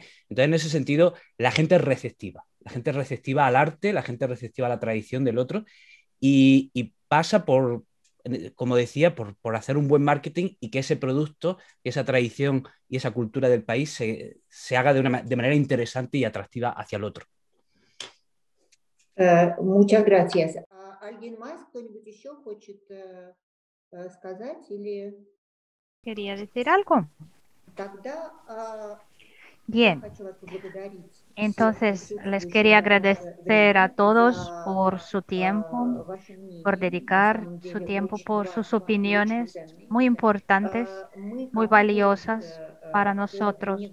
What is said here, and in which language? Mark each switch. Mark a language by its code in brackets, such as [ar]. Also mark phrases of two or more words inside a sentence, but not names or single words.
[es] Entonces, en ese sentido, la gente es receptiva. La gente es receptiva al arte, la gente es receptiva a la tradición del otro y pasa por, como decía, por hacer un buen marketing y que ese producto, esa tradición y esa cultura del país se haga de manera interesante y atractiva hacia el otro. Muchas gracias. ¿Alguien más? [ru] ¿Кто-нибудь еще хочет сказать? Или... [es] ¿Quería decir algo? [ru] Тогда [es] Bien. Entonces, les quería agradecer a todos por su tiempo, por dedicar su tiempo, por sus opiniones muy importantes, muy valiosas para nosotros.